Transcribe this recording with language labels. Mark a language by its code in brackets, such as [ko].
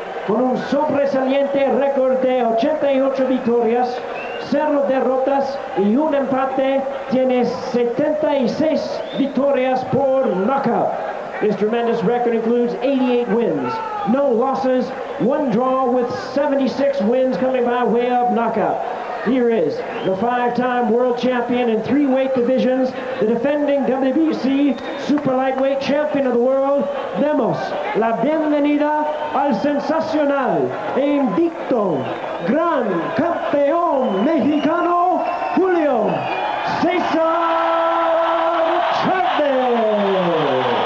[es] Con un sobresaliente récord de 88 victorias, 0 derrotas y un empate, tiene 76 victorias por knockout. [en] His tremendous record includes 88 wins, no losses, 1 draw with 76 wins coming by way of knockout. Here is the 5-time world champion in 3 weight divisions, the defending WBC Super Lightweight Champion of the world. [es] Demos la bienvenida al sensacional e invicto gran campeón mexicano, Julio Cesar Chavez.